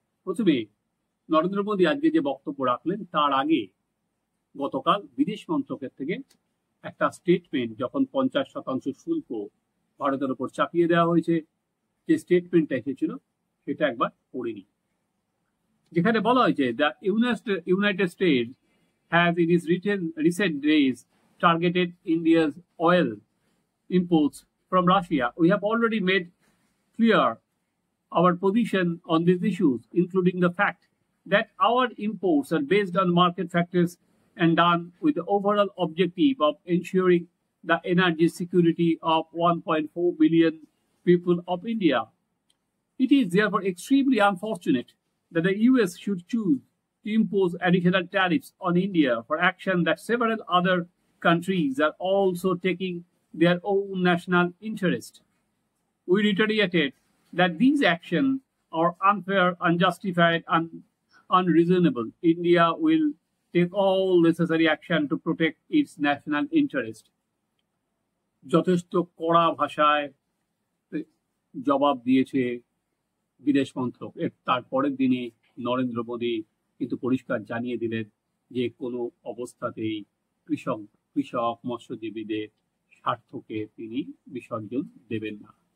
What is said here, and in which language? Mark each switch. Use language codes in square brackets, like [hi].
[bn] প্রথমে নরেন্দ্র মোদী আজকে যে বক্তব্য রাখলেন, তার আগে গতকাল বিদেশ মন্ত্রকের থেকে একটা স্টেটমেন্ট, যখন 50% শুল্ক ভারতের উপর চাপিয়ে দেওয়া হয়েছে, যে স্টেটমেন্টটা এসেছিল সেটা একবার পড়ে নিই। যেখানে বলা হয়েছে, [en] The united states has in its recent days targeted India's oil imports from Russia. We have already made clear our position on these issues, including the fact that our imports are based on market factors and done with the overall objective of ensuring the energy security of 1.4 billion people of India. It is therefore extremely unfortunate that the US should choose to impose additional tariffs on India for action that several other countries are also taking their own national interest. We reiterated that these actions are unfair, unjustified, and unreasonable. India will take all necessary action to protect its national interest. [bn] যথেষ্ট কড়া ভাষায় জবাব দিয়েছে বিদেশ মন্ত্রক। তার পরের দিনে নরেন্দ্র মোদী কিন্তু পরিষ্কার জানিয়ে দিলেন যে কোনো অবস্থাতেই কৃষক মৎস্যজীবীদের স্বার্থকে তিনি বিসর্জন দেবেন না।